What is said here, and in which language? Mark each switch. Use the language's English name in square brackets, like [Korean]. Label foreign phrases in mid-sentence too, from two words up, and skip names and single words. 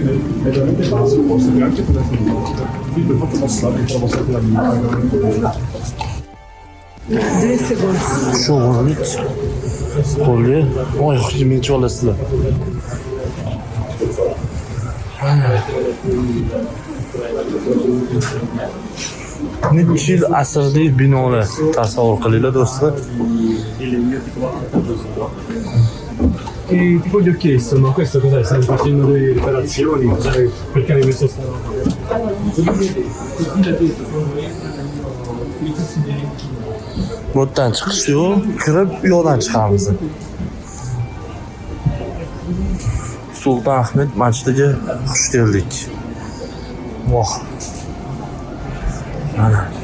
[Uzbek] Shu o'rnik qo'lga oyoq kiyimni yechib olasizlar. Necha yil asrli binolar tasavvur qilinglar do'stlar. [Italian] Che tipo gli ho chiesto, ma questo cos'è? Stai facendo delle riparazioni? Perché hai messo sta roba? [Uzbek] Bu yerdan chiqish yo'q, kirib u yoqdan chiqamiz. Sultan Ahmet masjidiga xush keldik. Voh. Mana.